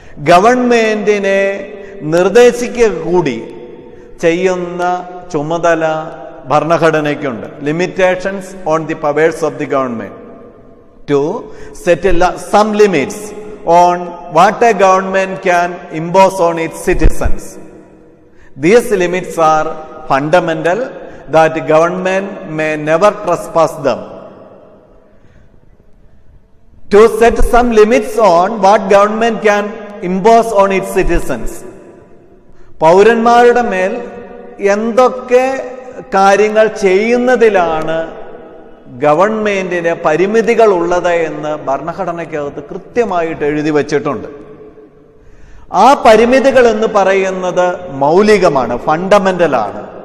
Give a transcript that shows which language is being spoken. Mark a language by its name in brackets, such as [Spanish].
[Malayalam] ഗവൺമെന്റിനെ നിർദ്ദേശിക്കുക കൂടി ചെയ്യുന്ന ചുമതല ഭരണഘടനയ്ക്കുണ്ട്. [English] Limitations on the powers of the government to set some limits on what a government can impose on its citizens. These limits are fundamental, that government may never trespass them. To set some limits on what government can impose on its citizens. [Malayalam] പൗരന്മാരുടെ മേൽ എന്തൊക്കെ കാര്യങ്ങൾ ചെയ്യുന്നതിലാണ് ഗവൺമെന്റിന് പരിമിതികൾ ഉള്ളത് എന്ന് ഭരണഘടനയ്ക്കകത്ത് കൃത്യമായിട്ട് എഴുതി വച്ചിട്ടുണ്ട്. ആ പരിമിതികൾ എന്ന് പറയുന്നത് മൗലികമാണ്, ഫണ്ടമെന്റലാണ്.